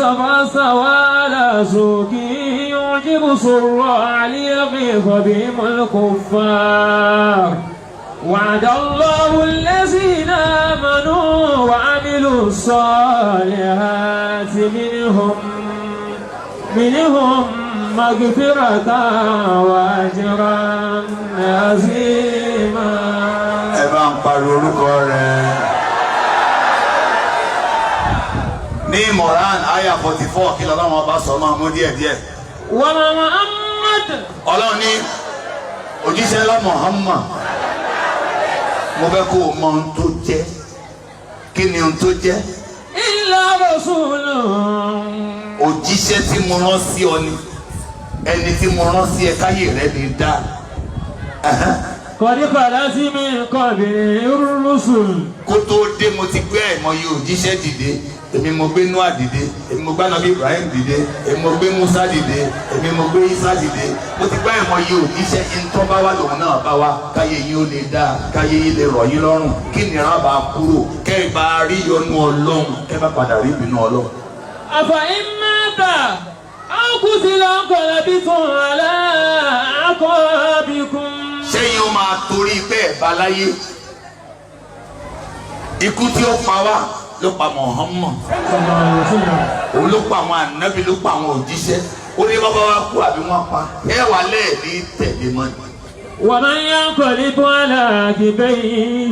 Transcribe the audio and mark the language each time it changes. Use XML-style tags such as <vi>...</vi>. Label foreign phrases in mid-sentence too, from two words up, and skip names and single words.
<ar>فاستوى على سوقه يعجب الزراع ليغيظ بهم الكفار وعد الله الذين آمنوا وعملوا الصالحات منهم مغفرة وأجرا عظيما.</ar> <yo>Ẹ bá ń pariwo orúkọ rẹ̀. Ní Moran aya 44 kí lọ́lọ́wọ́ bá sọ máa mú díẹ̀díẹ̀.</yo> <ar>ومحمد.</ar> <yo>Ọlọ́run ní òjíṣẹ́ ńlá Muhammad. Mo fẹ́ kó o mọ ohun tó jẹ́. Kí ni ohun tó jẹ́?</yo> <ar>إلا رسول.</ar> <yo>Òjíṣẹ́ tí mo rán sí ọ ni ẹni tí mo rán sí ẹ káyè rẹ lè dá.</yo> <ar>قد خلت من قبله الرسل.</ar> <yo>Kó tó dé mo ti gbé àìmọye òjíṣẹ́ dìde. Èmi mo gbé Noah dìde, èmi mo gbé Ànábì Ibrahim dìde, èmi mo gbé Musa dìde, èmi mo gbé Isa dìde. Mo ti gbé àìmọye òjíṣẹ́ ìtọ́ bá wà lòun náà bá wá káyé yín ó lè dá, káyé yín lè rọ̀ yín lọ́rùn, kí nìran bá kúrò, kẹ́ ẹ bá rí yọ́nú Ọlọ́run, kẹ́ ẹ bá padà rí ìbínú Ọlọ́run.</yo> <ar>أفإن مات أو قتل انقلبتم على أعقابكم.</ar> <yo>Ṣẹ́yìn ó máa torí bẹ́ẹ̀ bá láyé. Ikú tí ó pa wá ló pa Muhammad. Òun ló pa àwọn ànábì, ló pa àwọn òjíṣẹ́. Ó ní bàbá wa kú àbí wọ́n pa. Ẹ wà lẹ́ẹ̀lì tẹ̀lé mọ́ ni.</yo> <ar>ومن ينقلب على عقبيه.</ar>